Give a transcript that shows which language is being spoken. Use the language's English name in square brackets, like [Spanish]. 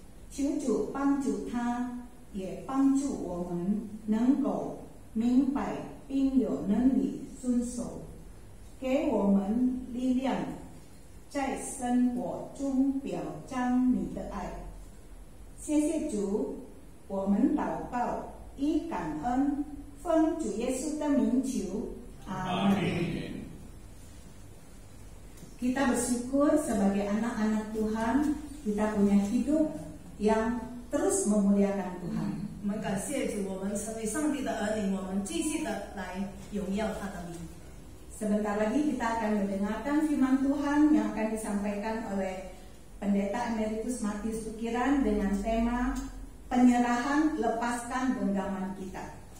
[Chinese] 求主帮助他，也帮助我们能够明白并有能力遵守，给我们力量，在生活中表彰你的爱。谢谢主，我们祷告以感恩，奉主耶稣的名求，阿门。 [Indonesian] Kita bersyukur sebagai anak-anak Tuhan, kita punya hidup yang terus memuliakan Tuhan. [Chinese] 我们感谢主，我们成为上帝的儿女，我们继续的来荣耀他的名。 [Indonesian] Sebentar lagi kita akan mendengarkan firman Tuhan yang akan disampaikan oleh Pendeta Emeritus Matius Tukiran dengan tema penyerahan, lepaskan genggaman kita.